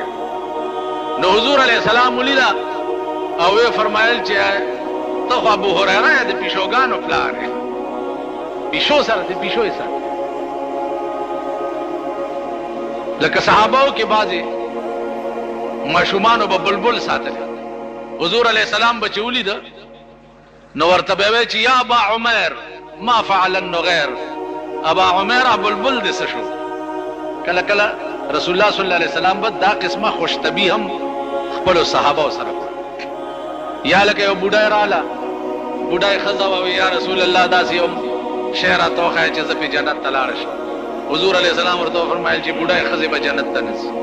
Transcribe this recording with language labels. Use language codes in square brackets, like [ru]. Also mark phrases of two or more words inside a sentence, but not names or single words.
[ps] نو حضور [ar] علیه السلام [ps] ولیده او ویې فرمایل چې ته خو ابو هريره یې د پیشوګانو پلار یې. پیشو سره د پیشو یې سره لکه صحابهو کې بعضې ماشومانو به بلبل ساتلی. حضور [ar] علیه السلام [ps] به چې ولیده نو ورته به وی چې [ar] یا ابا عمیر ما فعل النغیر. [ps] ابا عمیر بلبل دې څه شو. کله کله [ar] رسول الله صلی الله علیه وسلم [ps] به دا قسمه خوشطبي هم خپلو صحابهو سره یا لکه یو بوډای رااله بوډای ښځه ووی [ar] یا رسول الله [ps] داسې یو شی راته وښایه چې زه پې جنت ته لاړه شم. حضور [ar] علیه السلام [ps] ورته وفرمایل چې بوډای ښځې به جنت ته نه ځي.